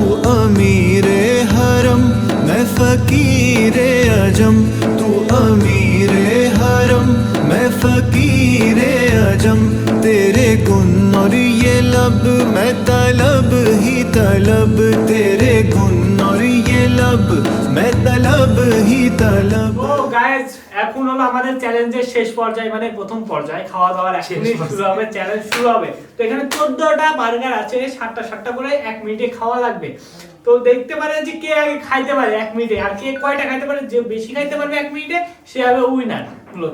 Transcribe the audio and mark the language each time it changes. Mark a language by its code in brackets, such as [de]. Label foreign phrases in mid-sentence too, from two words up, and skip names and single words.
[hi] अमीरे हरम मैं फकीरे अजम तू अमीरे हरम मैं फकीरे अजम तेरे गुन और ये लब मैं तलब ही तलब तेरे गुन और ये लब मैं तलब ही तलब। [bn] ও গাইস, এখন হলো আমাদের চ্যালেঞ্জের শেষ পর্যায়ে, মানে প্রথম পর্যায়ে খাওয়া দাওয়ার এখনই শুরু হবে, চ্যালেঞ্জ শুরু হবে। তো এখানে 14টা বার্গার আছে, 7টা করে 1 মিনিটে খাওয়া লাগবে। তো দেখতে পারেন যে কে আগে খাইতে পারে 1 মিনিটে, আর কে কয়টা খাইতে পারে, যে বেশি খাইতে পারবে 1 মিনিটে সে হবে উইনার মূলত।